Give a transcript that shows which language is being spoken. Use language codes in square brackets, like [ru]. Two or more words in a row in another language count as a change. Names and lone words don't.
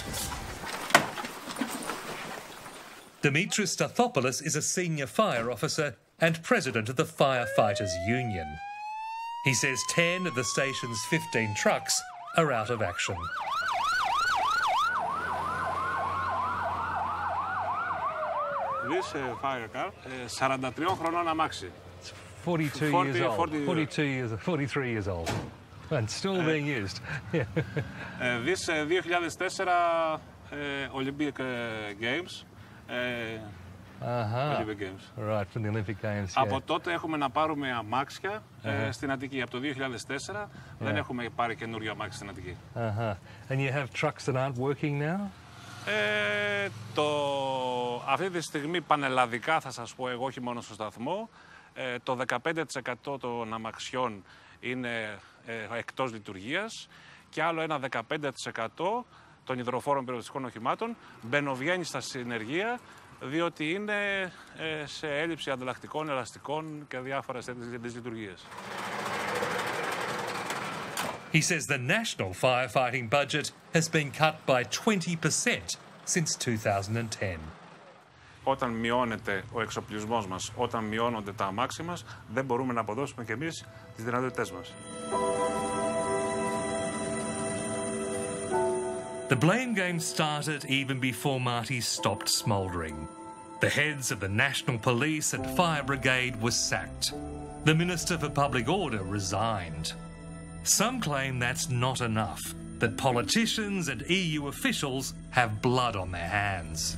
[en] Dimitris Stathopoulos is a senior fire officer and president of the Firefighters Union. He says 10 of the station's 15 trucks are out of action. This fire car, 43 [el] χρονών αμάξι. [en] 42 years old. 43 years old. And still being used. This 2004 Olympic Games. Olympic Games. Right, from the Olympic Games. [el] Από τότε έχουμε να πάρουμε αμάξια στην Αττική. Από το 2004 δεν έχουμε πάρει καινούριο αμάξι στην Αττική. [en] And you have trucks that aren't working now? [el] Αυτή τη στιγμή πανελλαδικά θα σας πω εγώ, όχι μόνο στο σταθμό, το 15% των αμαξιών είναι εκτός λειτουργίας και άλλο ένα 15% των υδροφόρων πυροσβεστικών οχημάτων μπαινοβγαίνει στα συνεργεία διότι είναι σε έλλειψη ανταλλακτικών, ελαστικών και διάφορες τέτοιες λειτουργίες. [en] He says the national firefighting budget has been cut by 20% since 2010. [el] Όταν μειώνεται ο εξοπλισμός μας, όταν μειώνονται τα αμάξι μας, δεν μπορούμε να αποδώσουμε κι εμείς τις δυνατότητές μας. [en] The blame game started even before Mati stopped smouldering. The heads of the National Police and Fire Brigade were sacked. The Minister for Public Order resigned. Some claim that's not enough, that politicians and EU officials have blood on their hands.